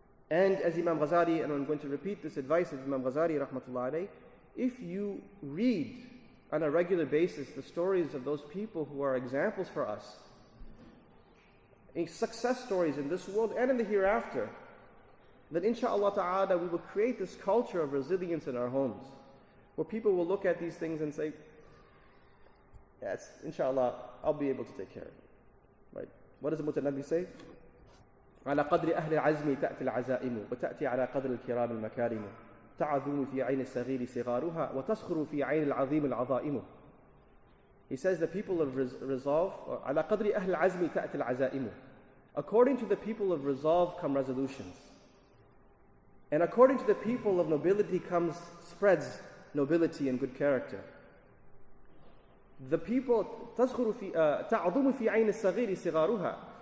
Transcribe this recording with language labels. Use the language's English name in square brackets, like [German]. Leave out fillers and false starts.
[English] And as Imam Ghazali, and I'm going to repeat this advice of Imam Ghazali rahmatullah alayh, if you read on a regular basis the stories of those people who are examples for us, success stories in this world and in the hereafter, then insha'Allah ta'ala we will create this culture of resilience in our homes, where people will look at these things and say, yes, insha'Allah, I'll be able to take care of it. Right? What does the Mutanabbi say? [Arabic] على قدر أهل العزم تأتي العزائم وتأتي على قدر الكرام المكارم تعظم في عين الصغير صغارها وتسخر في عين العظيم العظائم. [English] He says the people of resolve, [Arabic] على قدر أهل العزم تأتي العزائم. [English] According to the people of resolve come resolutions. And according to the people of nobility spreads nobility and good character. The people [Arabic] تسخر في تعظم في عين الصغير صغارها.